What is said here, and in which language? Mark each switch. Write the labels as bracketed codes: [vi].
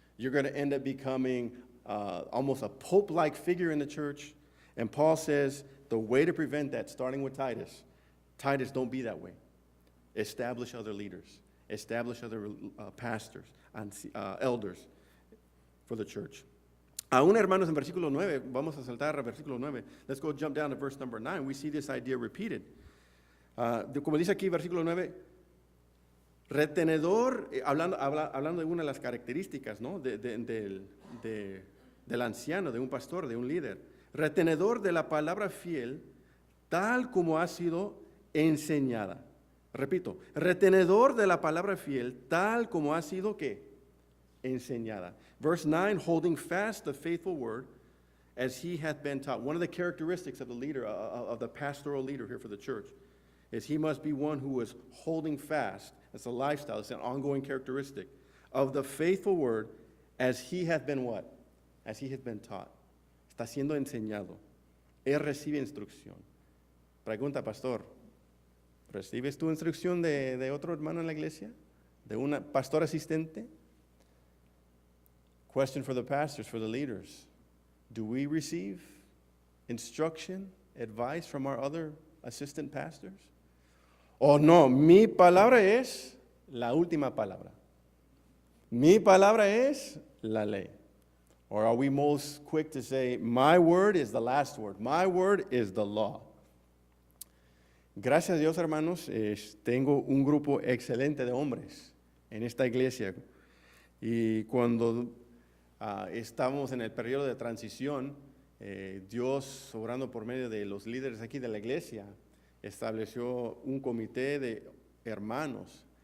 [en] You're going to end up becoming almost a pope-like figure in the church. And Paul says the way to prevent that, starting with Titus, don't be that way. Establish other leaders. Establish other pastors and elders for the church. [es] Aún, hermanos, en versículo 9, vamos a saltar a versículo 9. [en] Let's go jump down to verse number 9. We see this idea repeated. [es] Como dice aquí, versículo 9, retenedor, hablando de una de las características, ¿no? del anciano, de un pastor, de un líder. Retenedor de la palabra fiel, tal como ha sido enseñada. Repito, retenedor de la palabra fiel, tal como ha sido, ¿qué? Enseñada. [en] Verse 9, holding fast the faithful word as he hath been taught. One of the characteristics of the leader, of the pastoral leader here for the church, is he must be one who is holding fast. It's a lifestyle, it's an ongoing characteristic of the faithful word as he hath been what? As he hath been taught. [es] Está siendo enseñado. Él recibe instrucción. Pregunta, pastor, ¿recibes tu instrucción de otro hermano en la iglesia? ¿De un pastor asistente? [en] Question for the pastors, for the leaders. Do we receive instruction, advice from our other assistant pastors? [es] Oh, no, mi palabra es la última palabra. Mi palabra es la ley. [en] Or are we most quick to say, my word is the last word. My word is the law. [es] Gracias a Dios, hermanos, tengo un grupo excelente de hombres en esta iglesia. Y cuando estamos en el periodo de transición, Dios, obrando por medio de los líderes aquí de la iglesia, estableció un comité de hermanos.